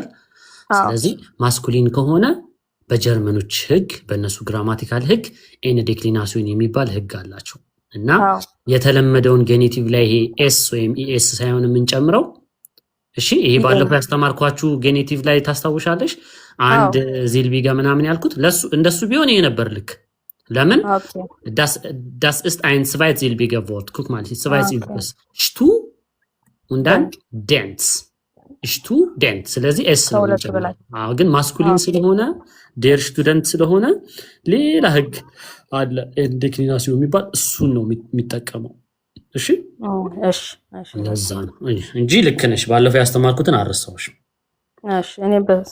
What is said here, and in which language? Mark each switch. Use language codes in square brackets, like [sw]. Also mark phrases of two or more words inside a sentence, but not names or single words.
[am] ስለዚህ ማስኩሊን ከሆነ በጀርመኖች ህግ በእነሱ ግራማቲካል ህግ ኤን ዴክሊናሲዮን የሚባል ህግ አላቸው እና የተለመደውን ጌኔቲቭ ላይ ይሄ ኤስ ወይም ኢኤስ ሳይሆን የምንጨምረው። እሺ ይሄ ባለፈው ያስተማርኳችሁ ጌኔቲቭ ላይ ታስታውሻለሽ? አንድ ዚልቢጋ ምናምን ያልኩት ለሱ እንደሱ ቢሆን ይሄ ነበር ልክ። ለምን [de] das ist ein zweisilbiger Wort. Guck mal, zweisilbiges stu und dann dent. stu dent. [am] ስለዚህ ኤስ ነው የሚጨምረው። ግን ማስኩሊን ስለሆነ [de] der Student [am] ስለሆነ ሌላ ህግ አለ ዴክሊናሲዮን የሚባል እሱን ነው የሚጠቀመው። እሺ ለዛ ነው እንጂ ልክ ነሽ። ባለፈው ያስተማርኩትን አልረሳሁሽም። እኔ በስ